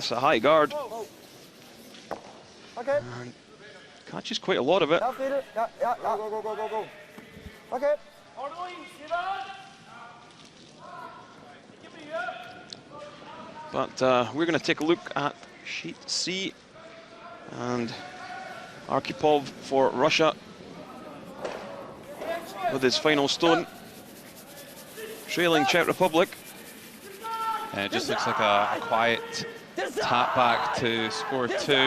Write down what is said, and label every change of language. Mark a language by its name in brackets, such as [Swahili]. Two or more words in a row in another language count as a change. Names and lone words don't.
[English] That's a high guard. Okay. And catches quite a lot of it. Ja, Friede. Ja. Go. Okay. [Norwegian] Har du noe innsida her? Ikke mye. [English] But we're going to take a look at sheet C, and Arkhipov for Russia with his final stone, trailing Czech Republic. And it just looks like a quiet tap back to score 2.